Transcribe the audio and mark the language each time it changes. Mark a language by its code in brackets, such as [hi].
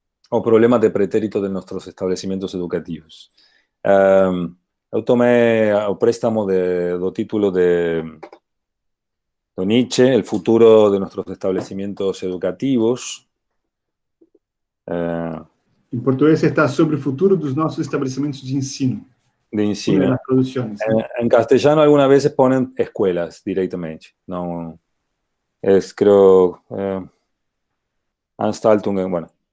[es] o problemas de pretérito de nuestros establecimientos educativos. [pt] Eu tomé o préstamo do título de Nietzsche, [es] El futuro de nuestros establecimientos educativos. [pt] Em português está sobre o futuro dos nossos estabelecimentos de ensino. De ensino. [es] Las producciones, ¿no? En castellano algunas veces ponen escuelas directamente. No, es creo Anstaltungen, bueno.